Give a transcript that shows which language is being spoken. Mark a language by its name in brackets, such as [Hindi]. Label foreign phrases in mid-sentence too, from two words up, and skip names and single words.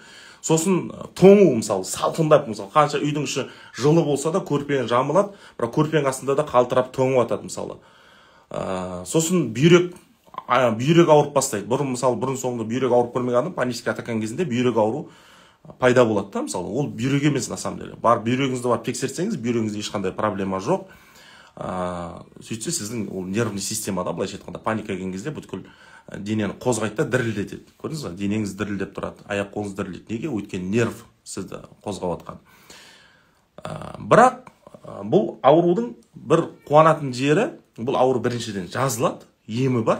[Kazakh] Сосын тоңу, мысалы, салқындап, мысалы, қанша үйдің іші жылы болса да көрпені жамылады, бірақ көрпенің астында да қалтырап тоңу атады, мысалы. Сосын бүйрек ауырып бастайды. Бұрын соңында бүйрек ауырып көрмеген адам [Russian] панический атаканың [Kazakh] кезінде бүйрек ауру пайда болады да, мысалы. Ол бүйрек емес, [Russian] на самом деле. [Kazakh] Бүйрегіңізді барып тексерсеңіз, бүйрегіңізде ешқандай проблема жоқ. Сөйтсе, сіздің ол [Russian] нервный системада, [Kazakh] былайша айтқанда, паника келген кезде бүткіл денені қозғайды да дірілдетеді. Көрдіңіз бе? Денеңіз дірілдеп тұрады, аяқ қолыңыз дірілдейді. Неге? Өйткені нерв сізді қозғап жатқан. Бірақ бұл аурудың бір қуанатын жері, бұл ауру біріншіден жазылады, емі бар.